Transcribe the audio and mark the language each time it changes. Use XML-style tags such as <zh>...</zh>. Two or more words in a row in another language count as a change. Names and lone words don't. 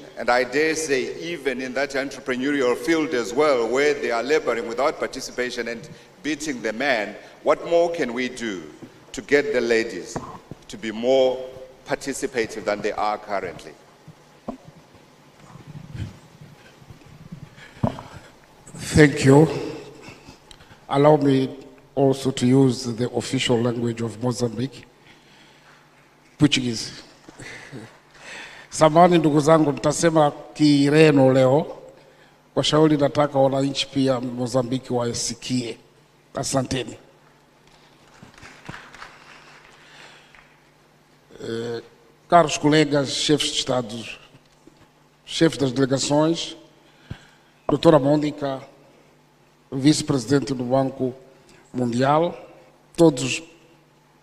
<en>And I dare say even in that entrepreneurial field as well, where they are laboring without participation and beating the man, what more can we do to get the ladies to be more participative than they are currently? Thank you. Allow me also to use the official language of Mozambique, Portuguese.</en> <sw>Samahani ndugu zangu, nitasema Kireno leo. Kwa shauri nataka wananchi pia Mozambiki waisikie. Asanteni.</sw> <pt>Caros colegas, chefes de Estado, chefes das delegações, doutora Mônica, vice-presidente do Banco Mundial, todos presentes.</pt>